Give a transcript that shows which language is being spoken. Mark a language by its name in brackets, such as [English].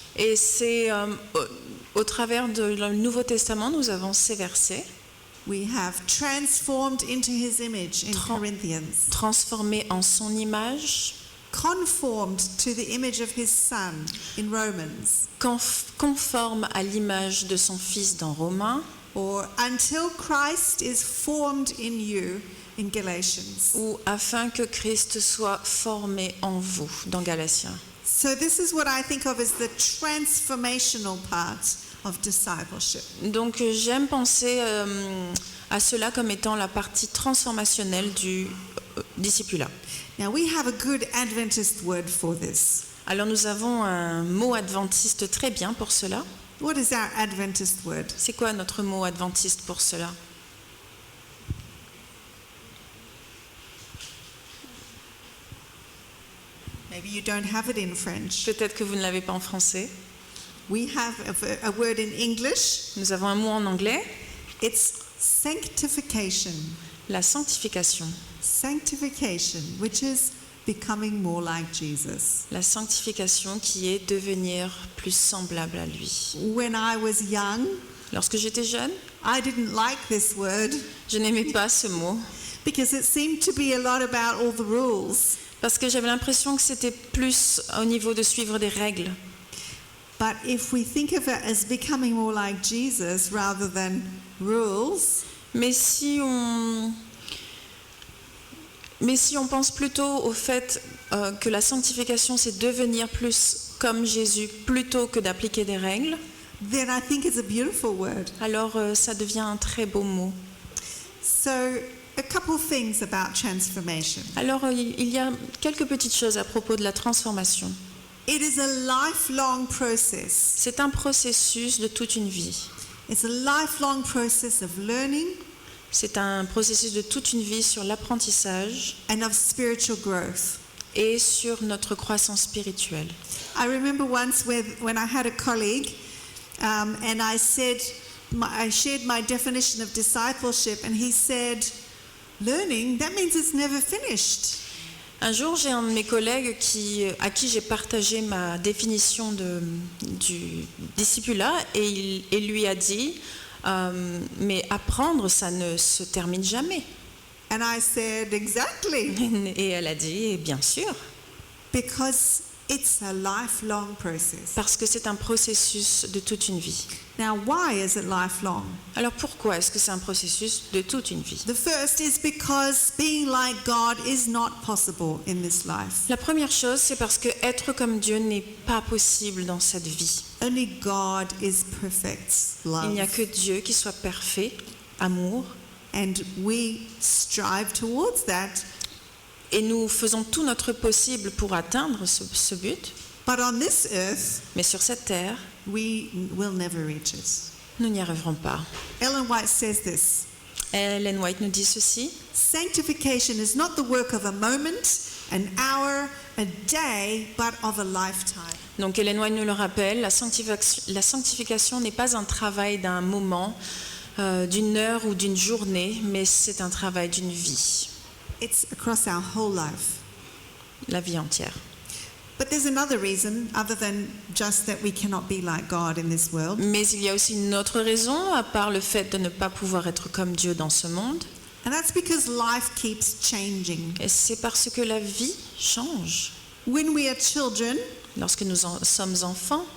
[French] Et c'est au travers du Nouveau Testament, nous avons ces versets. [English] We have transformed into His image in Corinthians. [French] Transformés en son image, [English] Conformed to the image of His Son in Romans. [French] conforme à l'image de son Fils dans Romains, [English] Or until Christ is formed in you in Galatians. [French] ou afin que Christ soit formé en vous dans Galatiens. [English] So this is what I think of as the transformational part of discipleship. [French] Donc j'aime penser à cela comme étant la partie transformationnelle du discipulat. [English] Now we have a good Adventist word for this. [French] Alors nous avons un mot adventiste très bien pour cela. [English] What is our Adventist word? [French] C'est quoi notre mot adventiste pour cela? [English] Maybe you don't have it in French. [French] Peut-être que vous ne l'avez pas en français. [English] We have a word in English. [French] Nous avons un mot en anglais, [English] It's sanctification. [French] la sanctification. [English] Sanctification, which is becoming more like Jesus. [French] La sanctification qui est devenir plus semblable à lui. [English] When I was young, [French] Lorsque j'étais jeune, [English] I didn't like this word [French] je n'aimais pas ce mot [English] because it seemed to be a lot about all the rules. [French] parce que j'avais l'impression que c'était plus au niveau de suivre des règles. [English] But if we think of it as becoming more like Jesus rather than rules, [French] Mais si on pense plutôt au fait que la sanctification, c'est devenir plus comme Jésus plutôt que d'appliquer des règles, [English] then I think it's a beautiful word. [French] alors ça devient un très beau mot. [English] So, a couple things about transformation. [French] Alors il y a quelques petites choses à propos de la transformation. [English] It is a lifelong process. [French] C'est un processus de toute une vie. [English] It's a lifelong process of learning [French] C'est un processus de toute une vie sur l'apprentissage [English] and of spiritual growth. [French] et sur notre croissance spirituelle. [English] I remember once when I had a colleague and I shared my definition of discipleship and he said, learning, that means it's never finished. [French] Un jour, j'ai un de mes collègues à qui j'ai partagé ma définition du discipulat et il lui a dit mais apprendre, ça ne se termine jamais. [English] And I said, exactly, [French] Et elle a dit, bien sûr, [English] because it's a lifelong process. [French] parce que c'est un processus de toute une vie. [English] Now, why is it lifelong? [French] Alors pourquoi est-ce que c'est un processus de toute une vie? [English] The first is because being like God is not possible in this life. [French] La première chose, c'est parce que être comme Dieu n'est pas possible dans cette vie. [English] Only God is perfect [French] Il n'y a [English] love. [French] que Dieu qui soit parfait, amour, [English] And we strive towards that. [French] et nous faisons tout notre possible pour atteindre ce but. [English] But on this earth, [French] Mais sur cette terre, [English] we will never reach it. [French] nous n'y arriverons pas. [English] Ellen White says this. [French] Ellen White nous dit ceci: [English] Sanctification is not the work of a moment, an hour, a day, but of a lifetime. [French] donc Ellen White nous le rappelle, la sanctification n'est pas un travail d'un moment, d'une heure ou d'une journée, mais c'est un travail d'une vie, [English] It's across our whole life. [French] la vie entière. [English] But there's another reason other than just that we cannot be like God in this world. [French] Mais il y a aussi une autre raison, à part le fait de ne pas pouvoir être comme Dieu dans ce monde, [English] And that's because life keeps changing. [French] et c'est parce que la vie change. [English] When we are children [French] Lorsque nous sommes enfants